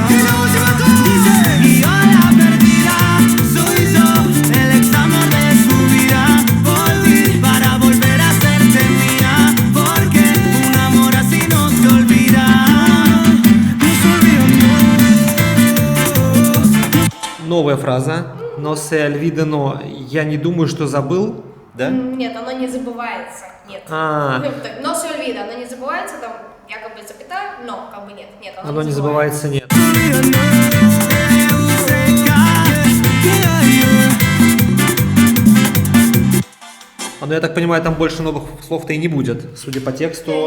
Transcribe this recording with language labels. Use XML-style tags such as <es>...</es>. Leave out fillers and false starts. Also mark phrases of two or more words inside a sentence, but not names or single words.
<es>Dice, y hola perdida, soy yo, el ex amor de tu vida. Volví para volver a hacerte mía, porque un amor así no se olvida. No se olvida, no.</es> <ru>Новая фраза.</ru> <es>no se olvida.</es> <ru>Я не думаю, что забыл. Да? Нет, оно не забывается. Нет. А. Но все видно, оно не забывается, там якобы запятая, но как бы нет. Нет, Оно не забывается, нет. Но я так понимаю, там больше новых слов-то и не будет, судя по тексту.</ru>